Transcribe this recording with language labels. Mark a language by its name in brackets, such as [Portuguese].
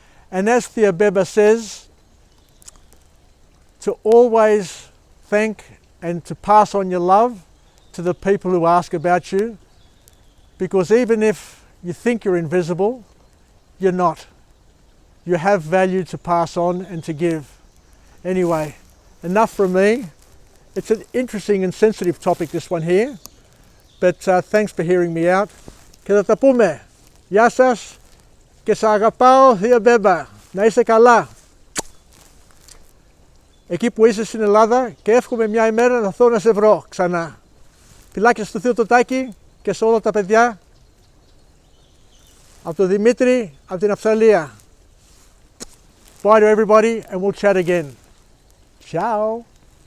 [English] And as Theobeba says, to always thank and to pass on your love to the people who ask about you, because even if you think you're invisible, you're not. You have value to pass on and to give. Anyway, enough from me. It's an interesting and sensitive topic, this one here, but thanks for hearing me out. [Greek] Και θα τα πούμε. Γεια σας και σ' αγαπάω, Theobeba. Να είσαι καλά. Εκεί που είσαι στην Ελλάδα, και εύχομαι μια ημέρα να έρθω να σε βρω ξανά. Φιλάκια στο Θείο το Τάκη και σε όλα τα παιδιά. Από τον Δημήτρη, από την Αυστραλία. [English] Bye to everybody, and we'll chat again. [Greek] Ciao.